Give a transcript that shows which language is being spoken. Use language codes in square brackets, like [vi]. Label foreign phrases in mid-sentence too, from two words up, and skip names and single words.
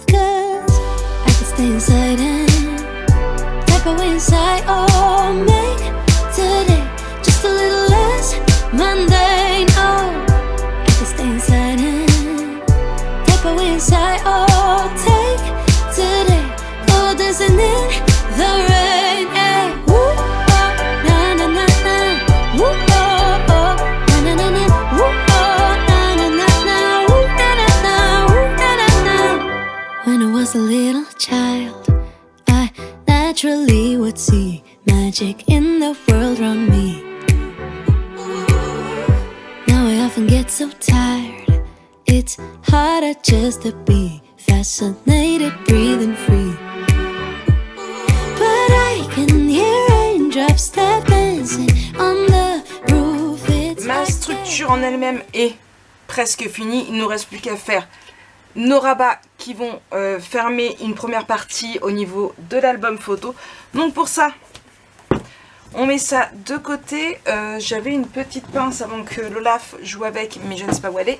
[en] Cause I can stay inside and type away inside. Oh, make today just a little less mundane. Oh, I can stay inside and type away inside. Oh, take today, oh, dancing in the rain. Hey, woo, oh, na na na na. Woo, oh, oh, na na na na. Woo, oh, na na na na. Woo, na na na. Woo, na na na. When I was a little child, I naturally would see magic in the world around me. Now I often get so tired. It's harder just to be fascinated, breathing free. But I can hear raindrops tap dancing on the roof. It's [fr] Ma [en] like [fr] structure en elle-même est presque finie. Il ne nous reste plus qu'à faire nos rabats qui vont fermer une première partie au niveau de l'album photo. Donc pour ça, on met ça de côté. J'avais une petite pince avant que l'Olaf joue avec, mais je ne sais pas où elle est.